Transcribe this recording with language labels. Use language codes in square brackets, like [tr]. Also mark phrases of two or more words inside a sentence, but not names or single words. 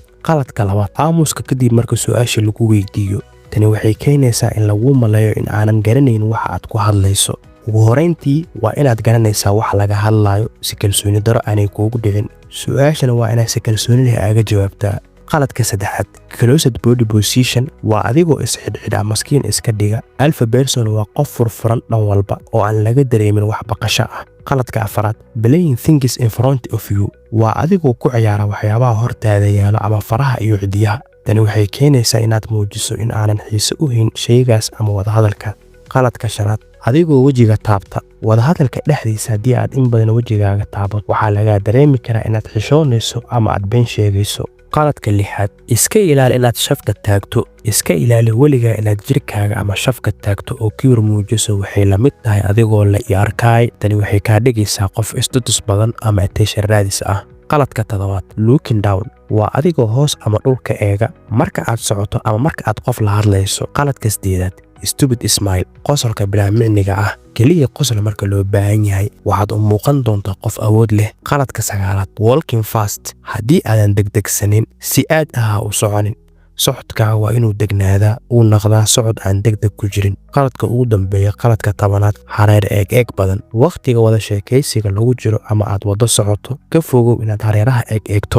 [so] Qaladka labaad, aamuska kadib marka su'aasha lagu weydiiyo. Tani waxay keenaysaa in lagu maleeyo in aanan garanayn waxa aad ku hadlayso. Ugu horeyntii waa inaad garanaysaa wax laga hadlayo si kalsooni daro aanay kuugu dhicin. Su'aashana waa inaad si kalsooni leh aaga jawaabtaa. qaladka saddexaad, [en] closed body position [so] waa adigoo isxidhxidha maskiin iska dhiga. [en] Alpha person [so] waa qof furfuran dhan walba oo aan laga dareemin wax baqasho ah. qaladka afaraad, [en] playing things in front of you [so] waa adigoo ku ciyaara waxyaabaha hortaada yaalo ama faraha iyo cidiyaha. Tani waxay keenaysaa inaad muujiso in aanan xiise u hayn shaygaas ama wadahadalka. qaladka shanaad, adigoo wejiga taabta wadahadalka dhexdiisa. Haddii aad in badan wejigaaga taabato waxaa laga dareemi karaa inaad xishoonayso ama aad been sheegayso. qaladka lixaad, iska ilaali inaad shafka taagto. iska ilaali weligaa inaad jirkaaga ama shafka taagto oo kibir muujiso. Waxay la mid tahay adigoo la i arkaay. Tani waxay kaa dhigaysaa qof istutus badan ama attention raadis ah. qaladka toddobaad, [en] looking down [so] waa adigoo hoos ama dhulka eega marka aad socoto ama marka aad qof la hadlayso. qaladka sideedaad, [en] stupid smile [so] qosolka bilaa micniga ah. keliya qosol marka loo baahan yahay waxaad u muuqan doontaa qof awood leh. qaladka sagaalaad, [en] walking fast [so] haddii aadan degdegsanin si aad ah u soconin. socodkaaga waa inuu degnaadaa, uu noqdaa socod aan degdeg ku jirin. qaladka ugu dambeeya, qaladka tobanaad, hareer eeg badan. waqtiga wada sheekaysiga lagu jiro ama aad wada socoto ka fogow inaad hareeraha eegto.